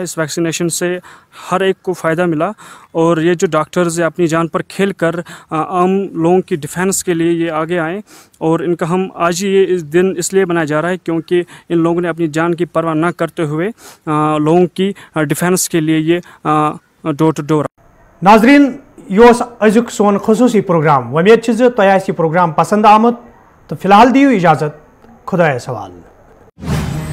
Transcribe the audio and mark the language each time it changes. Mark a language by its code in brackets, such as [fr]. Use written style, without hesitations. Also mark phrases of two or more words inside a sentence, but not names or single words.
[hi] इस वैक्सीनेशन से हर एक को फ़ायदा मिला. और ये जो डॉक्टर्स अपनी जान पर खेल कर आम लोगों की डिफेंस के लिए ये आगे आए और इनका हम आज ये इस दिन इसलिए बनाया जा रहा है क्योंकि इन लोगों ने अपनी जान की परवाह न करते हुए लोगों की डिफेंस के लिए ये [en] door to door. [ks] नाजरीन, यह अजुक सोन खसूसी प्रोग्राम. उम्मीद तह प्रोग्राम पसंद आमुत. तो फिलहाल दियो इजाज़त. खुदा सवाल.